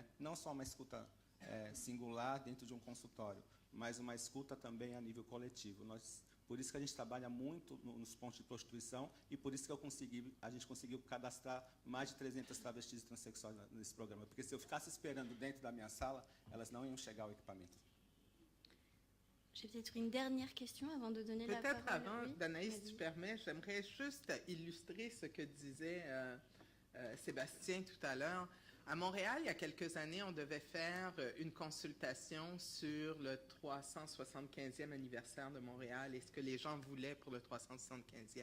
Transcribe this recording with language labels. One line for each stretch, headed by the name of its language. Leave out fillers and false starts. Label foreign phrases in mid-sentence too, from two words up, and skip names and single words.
Portuguese: Não só uma escuta singular dentro de um consultório, mas uma escuta também a nível coletivo. Por isso que a gente trabalha muito nos pontos de prostituição e por isso que a gente conseguiu cadastrar mais de 300 travestis e transexuais nesse programa. Porque se eu ficasse esperando dentro da minha sala, elas não iam chegar ao equipamento.
French: J'ai peut-être une dernière question avant de donner la parole. Peut-être avant, Oui, Danaïs, si vas-y. tu permets, j'aimerais juste illustrer ce que disait Sébastien tout à l'heure. À Montréal, il y a quelques années, on devait faire une consultation sur le 375e anniversaire de Montréal et ce que les gens voulaient pour le 375e.